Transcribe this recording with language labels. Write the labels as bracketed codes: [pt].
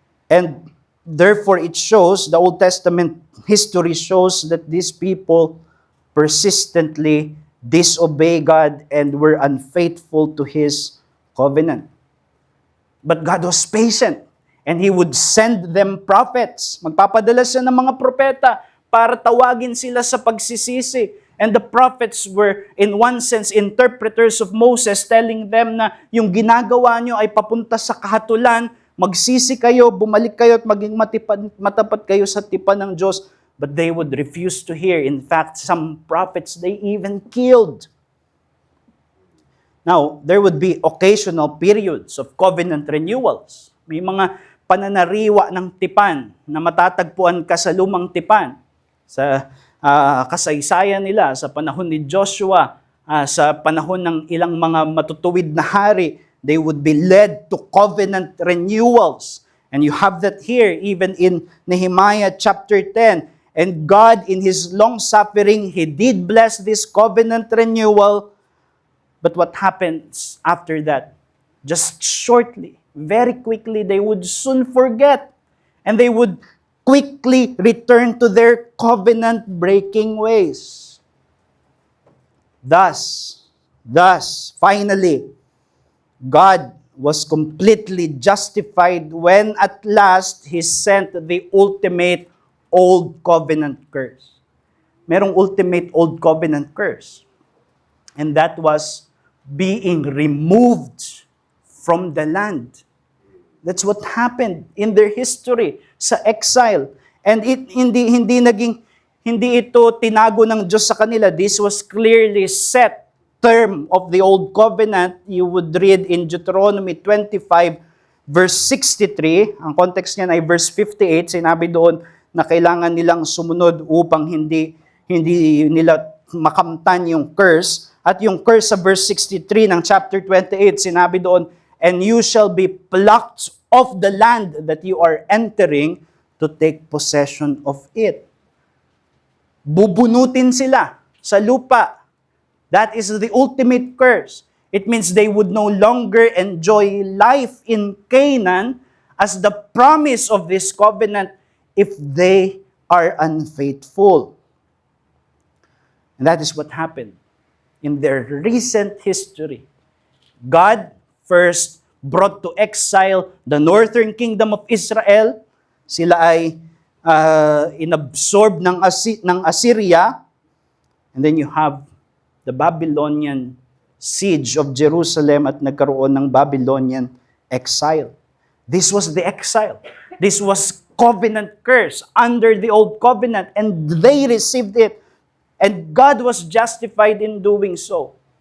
[en] And therefore it shows, the Old Testament history shows that these people persistently disobey God and were unfaithful to His covenant. But God was patient. And He would send them prophets. [tl] Magpapadala siya ng mga propeta para tawagin sila sa pagsisisi. [en] And the prophets were, in one sense, interpreters of Moses, telling them [tl] na yung ginagawa nyo ay papunta sa kahatulan, magsisi kayo, bumalik kayo at maging matapat kayo sa tipan ng Diyos. [en] But they would refuse to hear. In fact, some prophets they even killed. Now, there would be occasional periods of covenant renewals. [tl] May mga pananariwa ng tipan na matatagpuan ka sa lumang tipan, sa kasaysayan nila, sa panahon ni Joshua, sa panahon ng ilang mga matutuwid na hari, [en] they would be led to covenant renewals. And you have that here, even in Nehemiah chapter 10. And God, in His long suffering, He did bless this covenant renewal. But what happens after that? Just shortly, very quickly, they would soon forget. And they would quickly return to their covenant-breaking ways. Thus, finally, God was completely justified when at last He sent the ultimate Old Covenant curse. [tl] Merong [en] ultimate Old Covenant curse. And that was being removed from the land. That's what happened in their history sa exile. [tl] And hindi ito tinago ng Diyos sa kanila. [en] This was clearly set term of the Old Covenant. You would read in Deuteronomy 25 verse 63. [tl] Ang context niyan ay verse 58. Sinabi doon na kailangan nilang sumunod upang hindi nila makamtan yung curse. At yung curse sa verse 63 ng chapter 28, sinabi doon, [en] and you shall be plucked off the land that you are entering to take possession of it. [tl] Bubunutin sila sa lupa. [en] That is the ultimate curse. It means they would no longer enjoy life in Canaan as the promise of this covenant if they are unfaithful. And that is what happened in their recent history. God first brought to exile the northern kingdom of Israel. [tl] Sila ay inabsorb ng Assyria. [en] And then you have the Babylonian siege of Jerusalem [tl] at nagkaroon ng [en] Babylonian exile. This was the exile. This was covenant curse under the old covenant, and they received it. And God was justified in doing so.